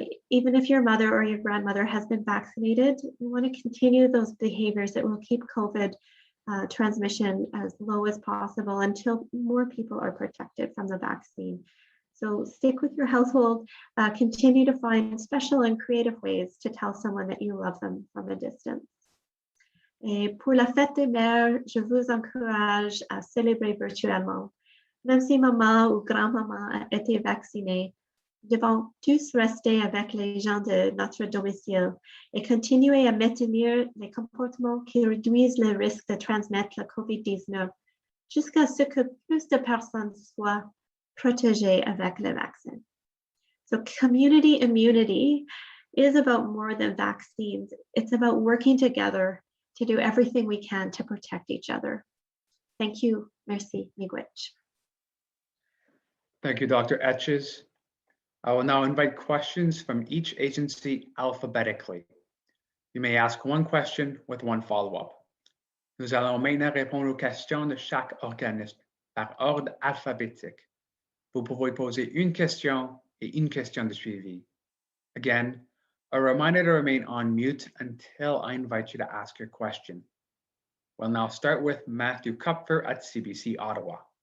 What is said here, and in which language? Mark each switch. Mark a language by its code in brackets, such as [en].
[en] Even if your mother or your grandmother has been vaccinated, we want to continue those behaviors that will keep COVID transmission as low as possible until more people are protected from the vaccine. So stick with your household, continue to find special and creative ways to tell someone that you love them from a distance. [fr] Et pour la fête des mères, je vous encourage à célébrer virtuellement. Même si maman ou grand-maman a été vaccinée, devons tous rester avec les gens de notre domicile et continuer à maintenir les comportements qui réduisent le risque de transmettre la COVID-19 jusqu'à ce que plus de personnes soient protégées avec le vaccin. [en] So community immunity is about more than vaccines. It's about working together to do everything we can to protect each other. Thank you. [fr] Merci, [oj] Miigwech. [en] Thank you, Dr. Etches. I will now invite questions from each agency alphabetically. You may ask one question with one follow-up. [fr] Nous allons maintenant répondre aux questions de chaque organisme par ordre alphabétique. Vous pouvez poser une question et une question de suivi. [en] Again, a reminder to remain on mute until I invite you to ask your question. We'll now start with Matthew Kupfer at CBC Ottawa.